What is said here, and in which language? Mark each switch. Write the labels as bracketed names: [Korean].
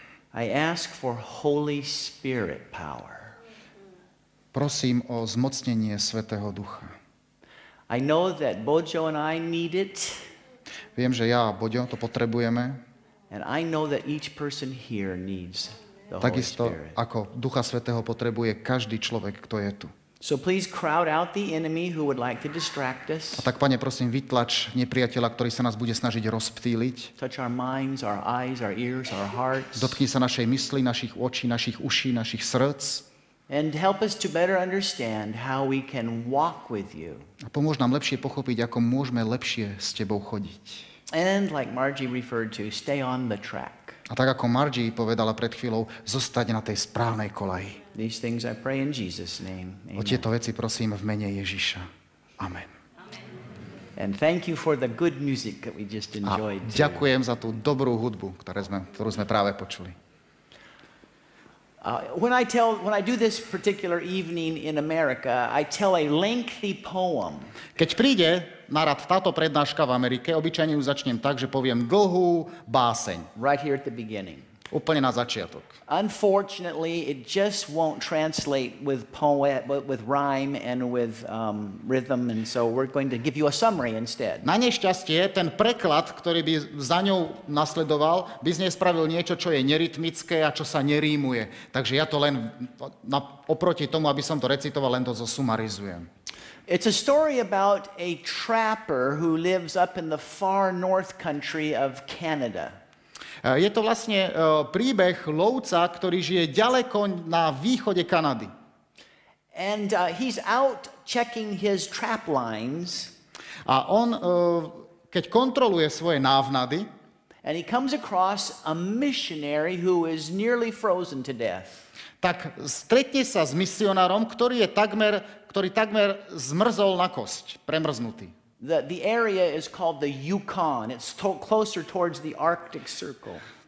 [English] I ask for Holy Spirit power. [Slovak] prosím o zmocnenie Svätého Ducha. [English] I know that Bojo and I need it, [Slovak] Viem, že ja a Boďo to potrebujeme, [English] and I know that each person here needs the Holy [Slovak] takisto [English] Spirit. [Slovak] ako Ducha Svätého potrebuje každý človek, kto je tu. [English] So please crowd out the enemy who would like to distract [Slovak] A [English] us. [Slovak] tak, Pane, prosím, vytlač nepriateľa, ktorý sa nás bude snažiť rozptýliť. [English] Touch our minds, our eyes, our ears, our hearts. [Slovak] Dotkni sa našej mysli, našich očí, našich uší, našich srdc. [English] And help us to better understand how we can walk with you. [Slovak] A pomôž nám lepšie pochopiť, ako môžeme lepšie s Tebou chodiť. [English] And like Margie referred to, stay on the track. [Slovak] A tak, ako Margie povedala pred chvíľou, zostať na tej správnej kolaji. [English] These things I pray in Jesus' name. [Slovak] O [English] Amen. [Slovak] tieto veci prosím v mene Ježiša. Amen. [English] And thank you for the good music that we just [Slovak] A [English] enjoyed. too. [Slovak] ďakujem za tú dobrú hudbu, ktorú sme práve počuli. [English] When I do this particular evening in America, I tell a lengthy poem. [Slovak] Keď príde na rad táto prednáška v Amerike, obyčajne ju začnem tak, že poviem dlhú báseň. [English] Right here at the beginning. [Slovak] Úplne na začiatok. [English] Unfortunately, it just won't translate with rhyme and with rhythm, and so we're going to give you a summary instead. [Slovak] Na nešťastie, ten preklad, ktorý by za ňou nasledoval, by z nej spravil niečo, čo je nerytmické a čo sa nerímuje. Takže ja to len oproti tomu, aby som to recitoval, len to zosumarizujem. [English] It's a story about a trapper who lives up in the far north country of Canada. [Slovak] Je to vlastne príbeh lovca, ktorý žije ďaleko na východe Kanady. [English] And he's out checking his trap lines. [Slovak] A on, keď kontroluje svoje návnady, [English] And he comes across a missionary who is nearly frozen to death. [Slovak] tak stretne sa s misionárom, ktorý takmer zmrzol na kosť, premrznutý. [English] The area is called the Yukon. It's closer towards the Arctic Circle.